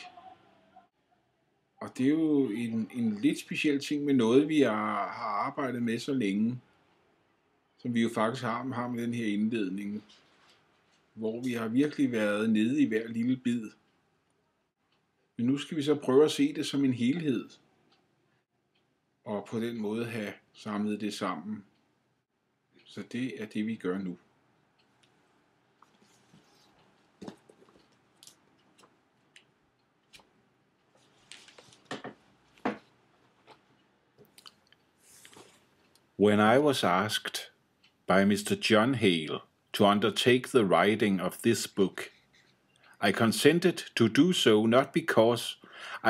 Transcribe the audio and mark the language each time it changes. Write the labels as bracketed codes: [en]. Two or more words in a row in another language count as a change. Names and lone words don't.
[da] Og det er jo en lidt speciel ting med noget, vi har arbejdet med så længe, som vi jo faktisk har med den her indledning, hvor vi har virkelig været nede i hver lille bid. Men nu skal vi så prøve at se det som en helhed, og på den måde have samlet det sammen. Så det er det, vi gør nu. [en] When I was asked by Mr. John Hale to undertake the writing of this book, I consented to do so not because I